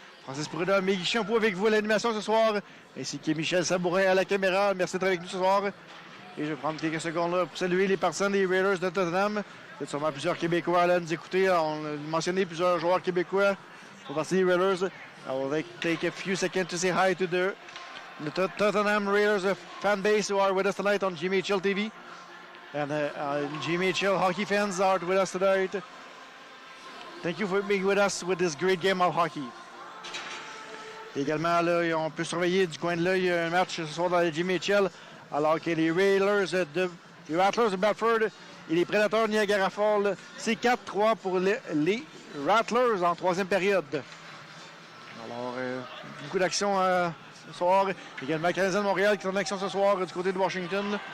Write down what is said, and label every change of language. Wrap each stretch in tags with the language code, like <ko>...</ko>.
<fr>Francis Prudhomme et Guy Champoux avec vous à l'animation ce soir, ainsi que Michel Sabourin à la caméra. Merci d'être avec nous ce soir. Et je vais prendre quelques secondes là pour saluer les partisans des Raiders de Tottenham. Il y a sûrement plusieurs Québécois là à nous écouter. On a mentionné plusieurs joueurs québécois pour partie des Raiders.</fr> <en>I will take a few seconds to say hi to the Tottenham Raiders fan base who are with us tonight on GMHL TV. And GMHL hockey fans are with us tonight. Thank you for being with us with this great game of hockey.</en> <fr>Également, là, on peut surveiller du coin de l'œil un match ce soir dans la GMHL, alors que les Rattlers de Bedford et les Prédateurs Niagara Falls, c'est 4-3 pour les Rattlers en troisième période. Alors, beaucoup d'action ce soir. Également, le Canadien de Montréal qui est en action ce soir du côté de Washington.</fr>